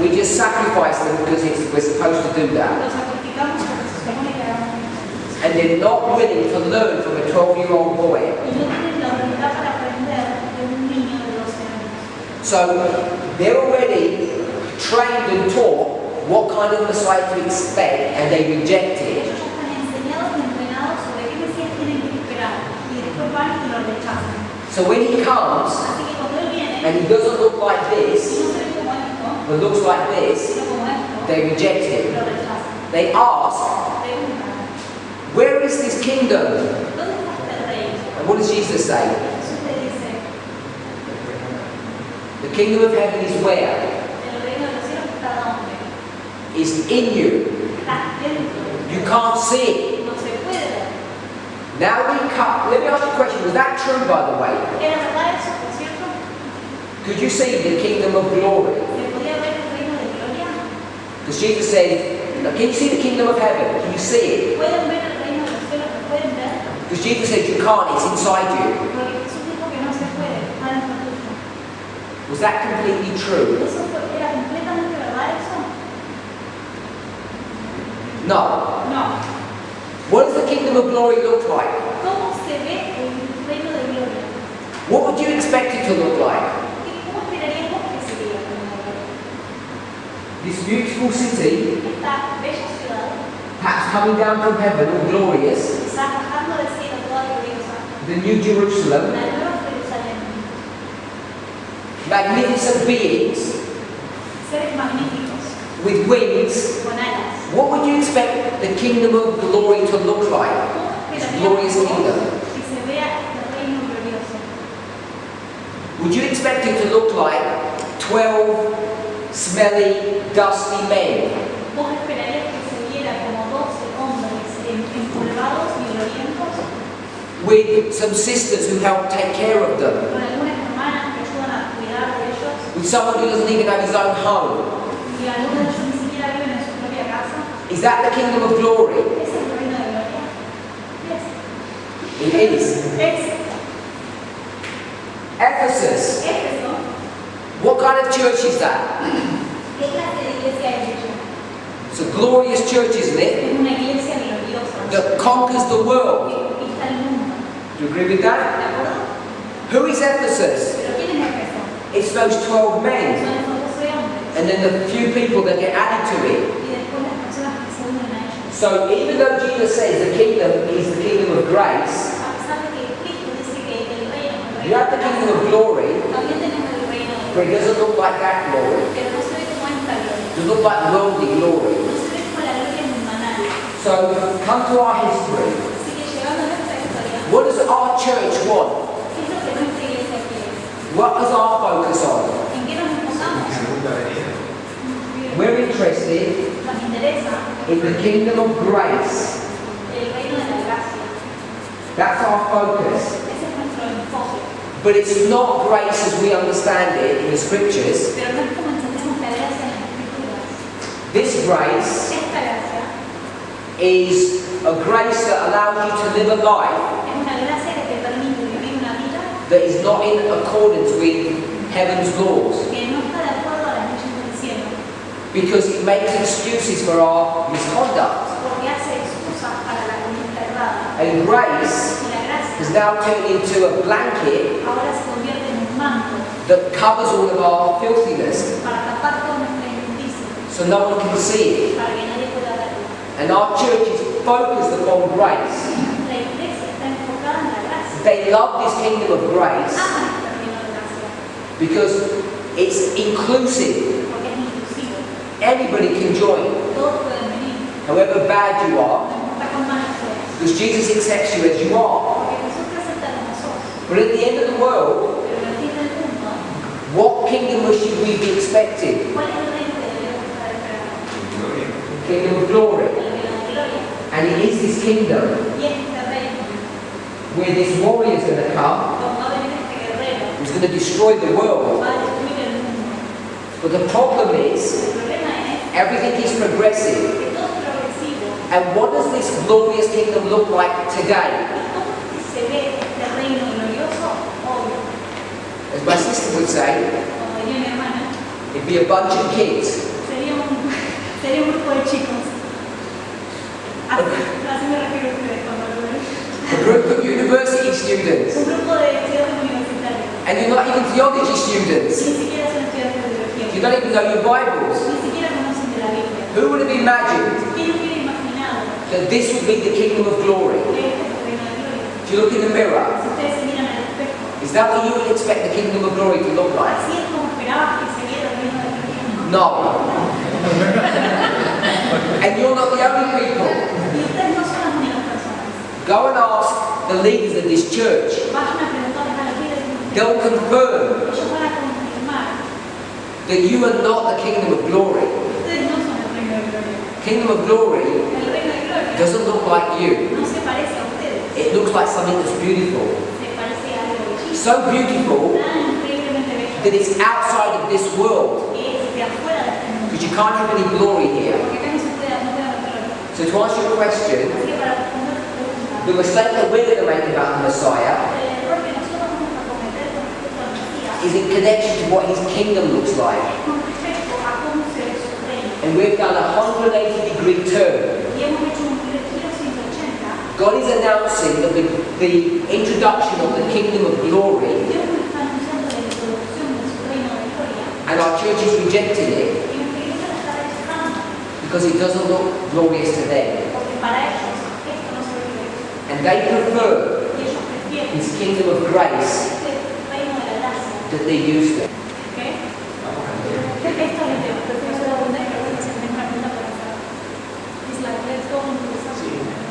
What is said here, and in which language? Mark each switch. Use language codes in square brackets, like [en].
[en] We just sacrifice them because we're supposed to do that. [es] Lo sacrificamos porque se supone que hagamos esto. [en] And they're not willing to learn from a 12-year-old boy. [es] Y no tienen la voluntad para aprender de un niño de 12 años. [en] So they're already trained and taught what kind of Messiah to expect, and they reject it. [es] Ellos ya están enseñados y entrenados sobre qué Mesías tienen que esperar. Y después van y lo rechazan. [en] So when he comes, [es] Así que cuando él viene, [en] and he doesn't look like [es] y [en] this, [es] no se ve como esto, [en] but looks like this, [es] sino como esto, [en] they reject him. [es] lo rechazan. [en] They ask, [es] Preguntan, [en] where is this kingdom? [es] ¿dónde está este rey? [en] And what does Jesus say? [es] Jesús le dice, [en] The kingdom of heaven is where? [es] el reino de los cielos está donde, [en] Is in you. [es] está dentro, [en] You can't see it. [es] no se puede ver. [en] Now we cut. Let me ask you a question. Was that true, by the way? [es] ¿Era verdad eso, por cierto? [en] Could you see the kingdom of glory? [es] ¿Se podía ver el reino de gloria? [en] Because Jesus said, "Now, can you see the kingdom of heaven? Can you see it?" [es] ¿Pueden ver el reino de los cielos? ¿Lo pueden ver? [en] Because Jesus said you can't. It's inside you. [es] Porque Jesús dijo que no se puede, está dentro tuyo. [en] Was that completely true? [es] ¿Era completamente verdad eso? [en] No. [es] No. [en] What does the kingdom of glory look like? [es] ¿Cómo se ve el reino de gloria? [en] What would you expect it to look like? [es] ¿Cómo esperarías vos que sería el reino de gloria? [en] This beautiful city, [es] Esta bella ciudad, [en] perhaps coming down from heaven, all glorious, [es] quizás bajando del cielo toda gloriosa, [en] the new Jerusalem, [es] la nueva Jerusalén, [en] magnificent beings [es] seres magníficos, [en] with wings. [es] con alas. [en] What would you expect the kingdom of glory to look like? [es] ¿Cómo [en] This [es] esperarías [en] glorious [es] vos [en] kingdom. [es] que se vea este reino glorioso? [en] Would you expect it to look like 12 smelly, dusty men? [es] ¿Vos esperarías que se viera como 12 hombres empolvados y glorientos, [en] With some sisters who help take care of them? [es] con algunas hermanas que ayudan a cuidar de ellos, [en] With someone who doesn't even have his own home? [es] y algunos de ellos ni siquiera viven en su propia casa? [en] Is that the kingdom of glory? [es] ¿Es el reino de gloria? [en] Yes. It is. [es] Es [en] Ephesus. [es] Éfeso. [en] What kind of church is that? [es] ¿Qué clase de iglesia es ella? [en] It's a glorious church, isn't it? [es] Es una iglesia gloriosa. [en] That conquers the world. [es] Que conquista el mundo. [en] Do you agree with [es] ¿De [en] that? [es] acuerdo? [en] Who is Ephesus? [es] Pero ¿quién es Éfeso? [en] It's those 12 men. [es] Son esos 12 hombres. [en] And then the few people that get added to it. [es] Y después las personas que se unen a ellos. [en] So even though Jesus says the kingdom is the kingdom of grace, [es] A pesar de que Cristo dice que el reino es el [en] you have the kingdom of glory, [es] también tenemos el reino de [en] but it doesn't look like that glory. [es] pero no se ve como esta gloria. [en] It doesn't look like worldly glory. [es] No se ve como la gloria mundanal. [en] So come to our history. [es] Así que llegando a nuestra historia, [en] What does our church want? [es] ¿qué es lo que nuestra iglesia quiere? [en] What is our focus on? [es] ¿En qué nos enfocamos? [en] We're interested [es] Nos interesa [en] in the kingdom of grace. [es] el reino de la gracia. [en] That's our focus. [es] Ese es nuestro enfoque. [en] But it's not grace as we understand it in the scriptures. [es] Pero no es como entendemos la gracia en las escrituras. [en] This grace [es] Esta gracia [en] is a grace that allows you to live a life [es] es una gracia que te permite vivir una vida [en] that is not in accordance with heaven's laws, [es] que no está de acuerdo a las leyes del cielo. [en] because it makes excuses for our misconduct. [es] Porque hace excusas para la conducta errada. [en] And grace [es] Y la gracia [en] has now turned into a blanket [es] ahora se convierte en un manto [en] that covers all of our filthiness, [es] para tapar toda nuestra inmundicia, [en] so no one can see it. [es] para que nadie pueda verlo. [en] And our church is focused upon grace. [es] La iglesia está enfocada en la gracia. [en] They love this kingdom of grace [es] Aman este reino de gracia [en] because it's inclusive. [es] porque es inclusivo. [en] Anybody can join, [es] Todos pueden venir, [en] however bad you are, [es] no importa cuán malos seas. [en] because Jesus accepts you as you are. [es] Porque Jesús te acepta como sos. [en] But at the end of the world, [es] Pero en el fin del mundo, [en] what kingdom should we be expecting? [es] ¿cuál es el reino que debemos estar esperando? [en] Kingdom of glory. [es] El reino de gloria. [en] And it is this kingdom [es] Y este reino, [en] where this warrior is going to come, [es] donde va a venir este guerrero, [en] who's going to destroy the world. [es] va a destruir el mundo. [en] But the problem is, [es] El problema es [en] everything is progressive. [es] que todo es progresivo. [en] And what does this glorious kingdom look like today? [es] ¿Y cómo se ve este reino glorioso hoy? [en] As my sister would say, [es] Como diría mi hermana, [en] it'd be a bunch of kids [es] sería un grupo de chicos. Así me refiero a ustedes cuando lo ven. [en] a group of university students, [es] Un grupo de estudiantes universitarios. [en] and you're not even theology [es] Ni [en] students. [es] siquiera son estudiantes de [en] You [es] teología. [en] don't even know your Bibles. [es] Ni siquiera conocen de la Biblia. [en] Who would have imagined [es] ¿Quién hubiera imaginado [en] that this would be the kingdom of glory? [es] que este es el reino de gloria? [en] If you look in the mirror, [es] Si ustedes se miran al espejo, [en] is that what you would expect the kingdom of glory to look like? [es] así es como esperabas que se viera el reino de gloria. [en] No. And you're not the only people. [es] Y ustedes no son las únicas personas. [en] Go and ask the leaders of this church. [es] Vayan a preguntarles a los líderes de ustedes. [en] They'll confirm [es] Ellos van a confirmar [en] that you are not the kingdom of glory. [es] que ustedes no son el reino de gloria. [en] Kingdom of glory [es] El reino de gloria [en] doesn't look like you. [es] no se parece a ustedes. [en] It looks like something that's beautiful. [es] Se parece a algo bellísimo. [en] So beautiful [es] Tan increíblemente bello [en] that it's outside of this world. [es] que es de afuera de este mundo. [en] Because you can't have any glory here. [es] Porque acá no se puede haber gloria. [en] So to answer your question, [es] Así que para responder tu pregunta, [en] the mistake that we're going to make about the Messiah [es] el error que nosotros vamos a cometer con respecto al Mesías [en] is in connection to what his kingdom looks like. [es] es con respecto a cómo se ve su reino. [en] And we've done a 180-degree turn. [es] Y hemos hecho un giro 180. [en] God is announcing that the introduction of the kingdom of glory, [es] Dios nos está anunciando la introducción de su reino de gloria. [en] and our church is rejecting it [es] Y nuestra iglesia la está rechazando. [en] because it doesn't look glorious to them. [es] Porque para ellos esto no se ve bien. [en] And they prefer [es] Y ellos prefieren [en] his kingdom of grace [es] este reino de la gracia. [en] that they used to. [es] ¿Qué? Esto es el tema. Prefiero hacer la pregunta y luego si tengo una pregunta para hacer. [en] It's like, let's go into the subject.